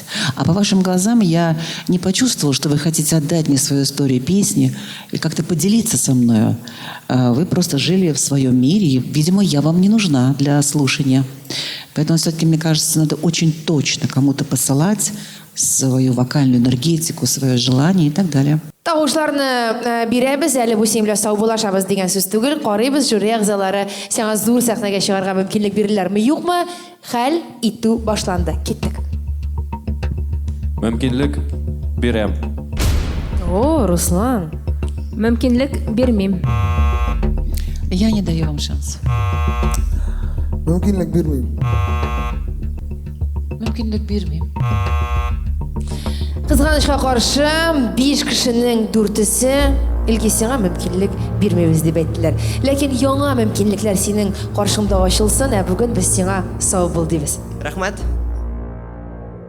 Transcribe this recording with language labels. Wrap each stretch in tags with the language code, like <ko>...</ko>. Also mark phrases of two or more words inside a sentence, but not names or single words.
<ru>А по вашим глазам я не почувствовала, что вы хотите отдать мне свою историю песни и как-то поделиться со мною. Вы просто жили в своем мире, и, видимо, я вам не нужна для слушания. Поэтому все-таки, мне кажется, надо очень точно кому-то посылать свою вокальную энергетику, свое желание и так далее.</ru> <tt>Тавышларны бирәбез, әле бу син белән саубуллашабыз дигән сүз түгел. Карыйбыз, жюри әгъзалары сиңа зур сәхнәгә чыгарга мөмкинлек биреләрме, юкмы? Хәл итү башланды. Киттек. Мөмкинлек бирәм. О, Руслан. Мөмкинлек бирмим.</tt> <ru>Я не даю вам шанс.</ru> <tt>Мөмкинлек бирмим. Мөмкинлек бирмим. Кызганычка каршы 5 кешенең 4-се Илгиз сиңа мөмкинлек бирмәбез дип әйттеләр. Ләкин яңа мөмкинлекләр синең каршыңда ачылсын, ә бүген без сиңа сау бул дибез.</tt>